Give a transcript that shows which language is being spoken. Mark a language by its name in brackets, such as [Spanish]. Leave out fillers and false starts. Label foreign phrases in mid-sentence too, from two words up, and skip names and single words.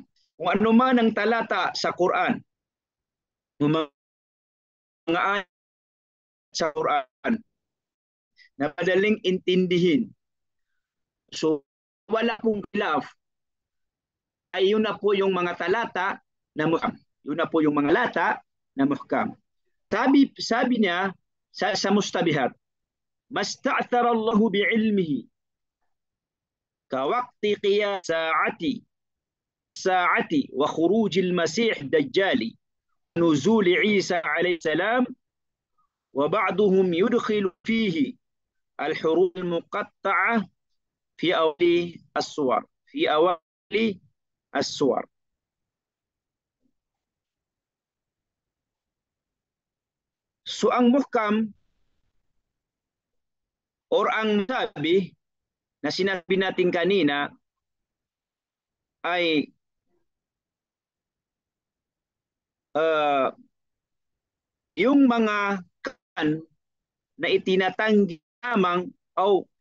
[Filipino] Kung ano man ang talata sa Quran, mga ayat sa Quran na madaling intindihin. So wala pong khilaf, ay yun na po yung mga talata na muhkam. Yun na po yung mga talata na muhkam. Sabi niya sa mustabihat, [Arabic] ما استأثر الله بعلمه كوقت قيام الساعة وخروج المسيح الدجال نزول عيسى عليه السلام وبعضهم يدخل فيه الحروف المقطعة في أوائل السور السور. [Filipino] So ang muhkam or ang sabi na sinabi natin kanina ay yung mga kan na itinatanggi lamang o